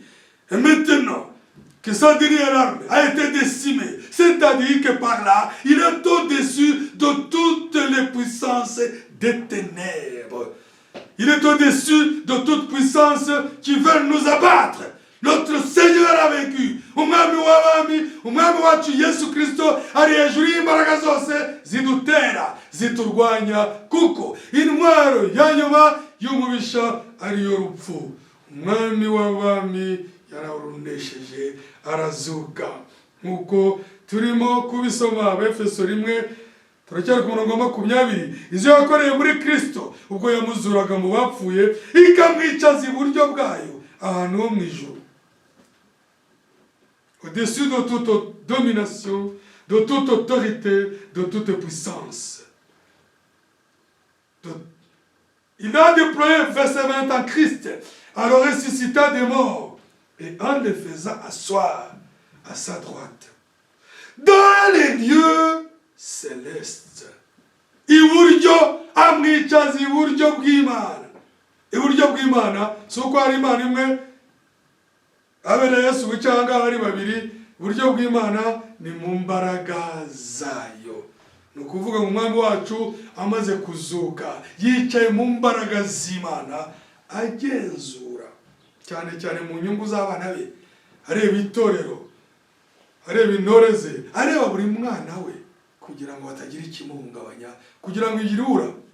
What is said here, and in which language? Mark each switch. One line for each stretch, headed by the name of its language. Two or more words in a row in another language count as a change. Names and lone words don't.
French: Et maintenant que sa dernière arme a été décimée, c'est-à-dire que par là, il est au-dessus de toutes les puissances des ténèbres. Il est au-dessus de toute puissance qui veut nous abattre. Notre Seigneur a vaincu.
Kinyarwanda: Umwami wacu Yesu Kristo ari hejuru y'imbaraga zose zidutera, ziturwanya, kuko intwaro ya nyuma y'umubisha ariyo rupfu. Umwami w'abami yararunesheje, arazuka. Nkuko turimo kubisoma Abefeso 1, turacyari ku murongo wa 20. Izo yakoreye muri Kristo ubwo yamuzuraga mu bapfuye, ikamwicaza iburyo bwayo ahantu ho mu ijuru,
French: au-dessus de toute domination, de toute autorité, de toute puissance. Il a déployé, verset 20, en Christ, en le ressuscitant des morts et en le faisant asseoir à sa droite, dans les lieux célestes.
Kinyarwanda: Iburyo amwicaza iburyo bw'Imana. Iburyo bw'Imana si uko hari Imana imwe abere Yesu cyangwa hari babiri. Iburyo bw'Imana ni mu mbaraga zayo. Ni ukuvuga mu mwami wacu amaze kuzuka, yicaye mu mbaraga z'Imana, agenzura cyane cyane mu nyungu z'abana be, areba itorero, areba intore ze, areba buri mwana we, kugira ngo batagira ikimuhungabanya, kugira ngo yirura.